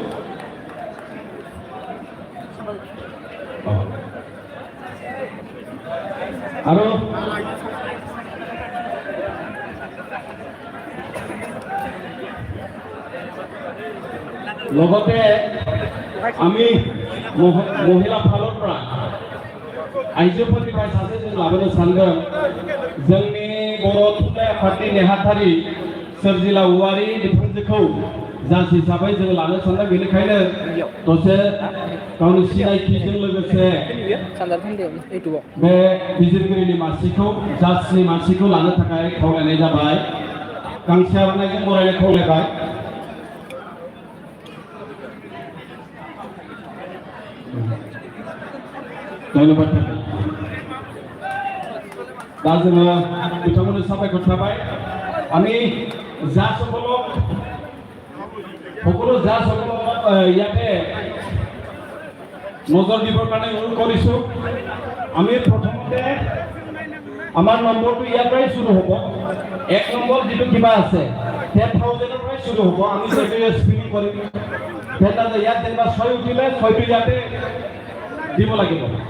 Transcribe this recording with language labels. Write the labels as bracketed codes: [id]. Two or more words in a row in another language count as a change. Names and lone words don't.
[as] আৰু লগতে আমি মহিলা ফালৰ পৰা आइजोफोरनिफ्राय [brx] सासे जों लाबोनो सानदों जोंनि बर' थुनलाइ आफादनि नेहाथारि सोरजिला औवारि बिथांजोखौ जाज हिसाबै जों लानो सानदों बेनिखायनो दसे गावनि सिनायथिजों लोगोसे बे बिजिरगिरिनि मासिखौ जाजनि मासिखौ लानो थाखाय खावलायनाय जाबाय गांसे आर'नाइजों बरायनो खावलायबाय धन्यबाद थाबाय दा जोङो बिथांमोननो साबायखर थाबाय [as] আমি জাজসকলক সকলো জাজসকলক ইয়াতে নজৰ দিবৰ কাৰণে অনুৰোধ কৰিছোঁ আমি প্ৰথমতে আমাৰ নম্বৰটো ইয়াৰ পৰাই শুরু হ'ব এক নম্বৰ যিটো কিবা আছে 10,000 পৰাই শুরু হ'ব আমি সেইটো স্পিনিং কৰিম তেন্তে ইয়াত যেনিবা 6 উঠিলে 6টো ইয়াতে দিব লাগিব